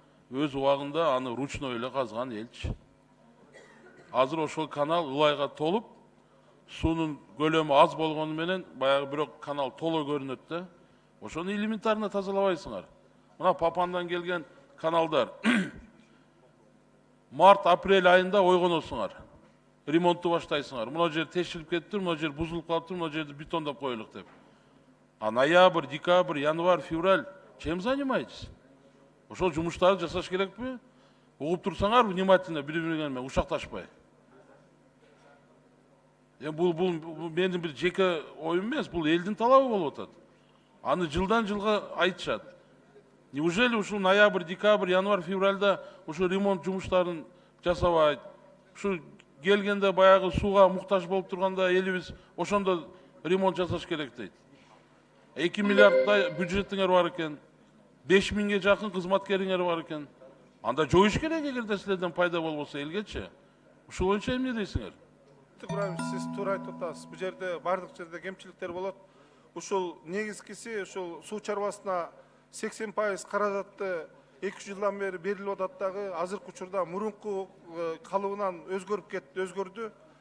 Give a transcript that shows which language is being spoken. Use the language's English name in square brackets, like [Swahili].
[Kyrgyz] Өз убагында аны ручной эле казган элчи. Азыр ошол канал ылайга толуп, суунун көлөмү аз болгону менен баягы бирок канал толо көрүнөт да. Ошону элементарно тазалабайсыңар. Мына Папандан келген каналдар март-апрель айында ойгоносуңар. Ремонтту баштайсыңар. Мына жер тешилип кетиптир, мына жер бузулуп калыптыр, мына жерди бетондоп коелук деп. [Russian] А ноябрь, декабрь, январь, февраль чем занимаетесь? [Kyrgyz] Ошол жумуштарды жасаш керекпи? Угуп турсаңар внимательно бири-бири менен ушакташпай. Бул менин бир жеке оюм эмес, бул элдин талабы болуп атат. Аны жылдан жылга айтышат. Неужели ушул ноябрь, декабрь, январь, февральда ушу ремонт жумуштарын жасабайт? Ушу келгенде баягы сууга муктаж болуп турганда элибиз ошондо ремонт жасаш керек дейт. 2 миллиарддай бюджетиңер бар экен. 5000ге жакын кызматкериңер бар экен. Анда жоюш керек эгерде силерден пайда болбосо элгечи. Ушул боюнча эмне дейсиңер? Албетте курайбыз, сиз туура айтып атасыз. Бул жерде бардык жерде кемчиликтер болот. Ушул негизгиси ушул суу чарбасына 80% каражатты 2 жылдан бери берилип атат дагы, азыркы учурда мурунку калыбынан өзгөрүп кетти, өзгөрдү.